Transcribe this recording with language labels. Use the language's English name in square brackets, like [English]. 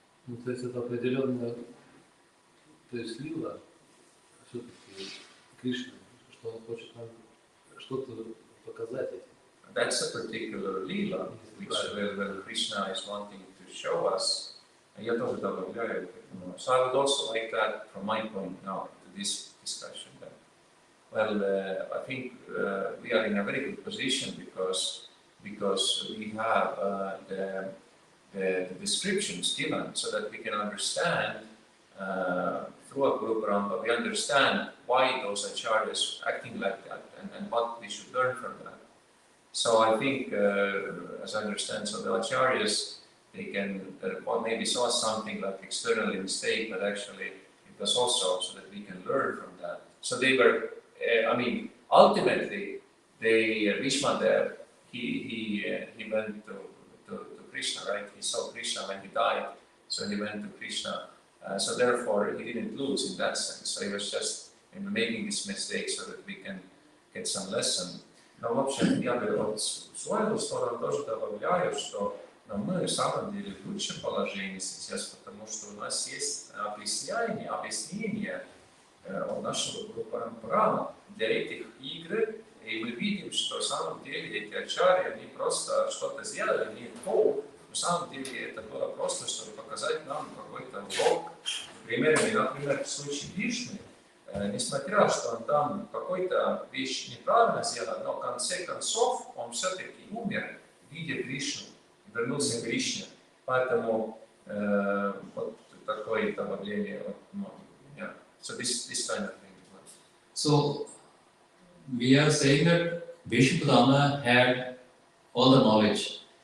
[Russian] Ну, то есть это определенная, то есть лила, все-таки Кришна, что он хочет нам что-то показать этим. [English] That's a particular lila, which where Krishna is wanting to show us. [Russian] Я тоже добавляю. [English] So I would also like that from my point now to this discussion. That, well, I think we are in a very good position because we have the descriptions given so that we can understand through a Guru Parambara, we understand why those acharyas acting like that and what we should learn from that. So I think, as I understand, so the acharyas, they can maybe saw something like externally mistake, but actually it was also so that we can learn from that. So they were, ultimately, Bhishma there, he went to Krishna, right? He saw Krishna when he died, so he went to Krishna. So therefore, he didn't lose in that sense. So he was just making this mistake so that we can get some lesson. [Russian] Но, в общем, я бы от свою сторону тоже добавляю, что мы в самом деле в лучшем положении сейчас, потому что у нас есть объяснение от нашего Гуру Парампара для этих игр, и мы видим, что в самом деле эти ачарьи, они просто что-то сделали не то, на самом деле это было просто, чтобы показать нам какой-то урок. Например, в случае Вишны, несмотря что он там какой-то вещь неправильно сделал, но в конце концов он все-таки умер, видя Кришну, вернулся к Кришне. Поэтому вот такое добавление от меня. [English] So this kind of thing. So we are saying that Bhishma had all the knowledge.